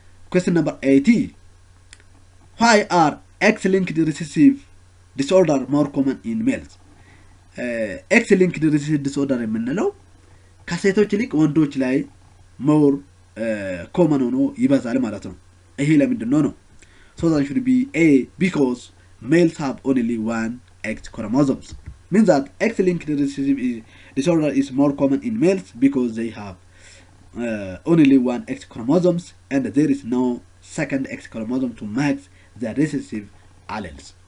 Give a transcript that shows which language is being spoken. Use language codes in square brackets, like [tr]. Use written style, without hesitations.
[en] Question number 80. Why are X-linked recessive disorder more common in males? [am] X-linked recessive disorder የምንለው ከሴቶች ይልቅ ወንዶች ላይ [en] more common [am] ሆኖ ይበዛል ማለት ነው። ይሄ ለምንድን ነው? [en] so that should be A. because males have only one X chromosomes. Means that X-linked recessive disorder is more common in males because they have only one X chromosomes and there is no second X chromosome to match the recessive alleles.